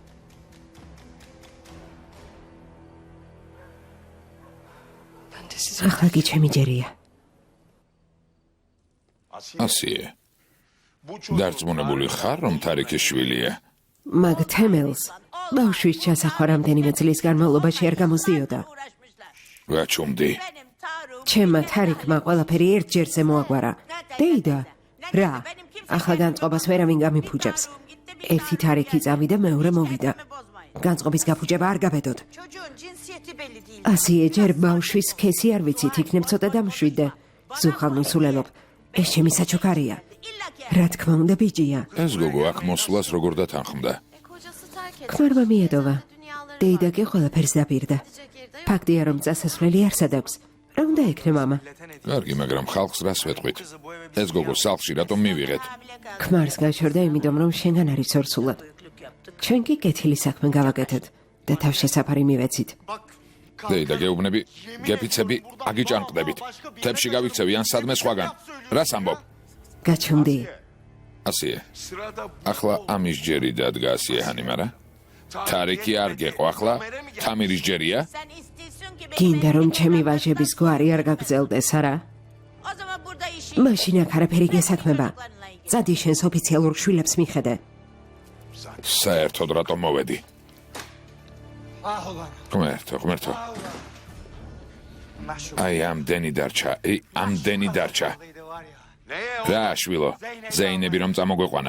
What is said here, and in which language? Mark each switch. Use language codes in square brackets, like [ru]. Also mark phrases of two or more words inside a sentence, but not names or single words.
[tr] ben de size [ka] ახლა კი ჩემი ჯერია. ასიე. დარწმუნებული ხარ, რომ თარიქის შვილია? მაგ თემელს ბავშვის ჩასახვა რამდენიმე წლის განმავლობაში არ გამოსდიოდა. გაჩუმდი. ჩემმა თარიქმა ყველაფერი ერთ ჯერზე მოაგვარა. დეიდა, რა? ახლა განწყობას ვერავინ გამიფუჭებს. ერთი თარიქი წავიდა, მეორე მოვიდა. განწყობის გაფუჭება არ გაბედოთ. [tr] Çocuğun cinsiyeti belli değil. [ka] ასიე ჯერ ბავშვის სქესი არ ვიცით, იქნებ ცოტა დამშვიდე. ზუხალ მოსულელობ. ეს ჩემი საჩუქარია. რა თქმა უნდა ბიჭია. ეს გოგო აქ მოსვლას როგორ დათანხმდა? [tr] kocası terk etti. [ka] ქმარმა მიედოვა. [tr] Dünyaları [ka] დეიდა კი ყველაფერს დაპირდა. [tr] girdi. [ka] ფაქტია რომ წასასვლელი არსად აქვს. რა უნდა ეკრე მამა? კარგი, მაგრამ ხალხს რას ვეთყვით? ეს გოგო სახლში რატომ მივიღეთ? ქმარს გაჩორდა იმიტომ რომ შენგან არის ორსულად. ჩვენ კი კეთილი საქმე გავაკეთეთ და თავშესაფარი მივეცით. დეიდა გეუბნები, გეფიცები, აგიჭანყდებით. თებში გავიქცევი ან სადმე სხვაგან. რას ამბობ? გაჩუმდი. ასიე. ახლა ამის ჯერი დადგა ასიე ჰანიმარა? თარიქი არ გეყო ახლა? თამირის ჯერია? [tr] Sen istiyorsun ki [ka] გინდა რომ ჩემი ვაჟების გვარი არ გაგრძელდეს, არა? [tr] O zaman burada işin [ka] მაშინ აქ არაფერი გესაქმება. წადი შენს ოფიციალურ შვილებს მიხედე. საერთოდ რატომ მოვედი? ღმერთო. აი ამდენი დარჩა. რა შვილო, ზეინები რომ წამოგვეყვანა.